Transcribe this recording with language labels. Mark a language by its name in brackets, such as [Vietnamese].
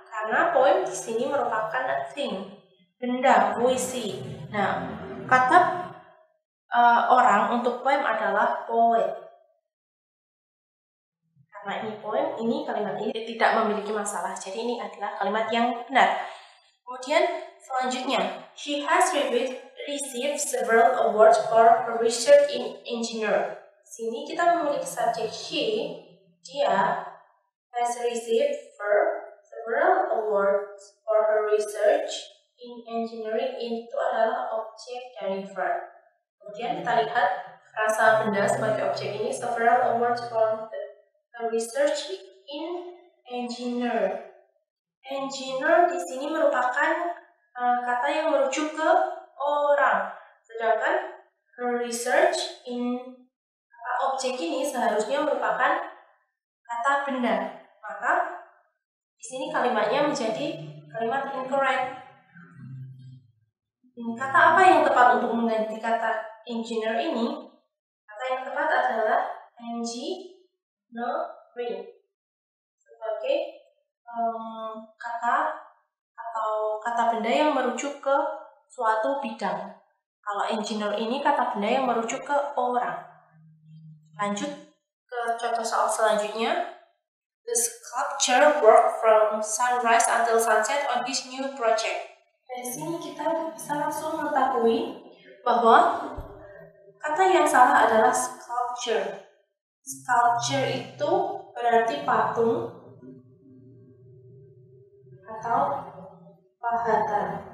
[Indonesian] Karena poem di sini merupakan a thing, benda, puisi. Nah, kata orang untuk poem adalah poet. Karena ini poem, ini kalimat ini tidak memiliki masalah. Jadi ini adalah kalimat yang benar. Kemudian selanjutnya, [English] she has received several awards for her research in engineer. [Indonesian] Sini kita memiliki subjek [English] she, [Indonesian] dia, [English] has received several awards for her research in engineering. [Indonesian] Itu adalah objek dari verb. Kemudian kita lihat frasa benda sebagai objek ini, [English] several awards for the research in engineer. [Indonesian] Engineer di sini merupakan kata yang merujuk ke orang. Sedangkan research in objek ini seharusnya merupakan kata benda. Maka di sini kalimatnya menjadi kalimat incorrect. Kata apa yang tepat untuk mengganti kata engineer ini? Kata yang tepat adalah engineering sebagai kata atau kata benda yang merujuk ke suatu bidang. Kalau engineer ini kata benda yang merujuk ke orang. Lanjut ke contoh soal selanjutnya. [English] The sculptor worked from sunrise until sunset on this new project. [Indonesian] Dari sini kita bisa langsung mengetahui bahwa kata yang salah adalah sculpture. Sculpture itu berarti patung atau pahatan.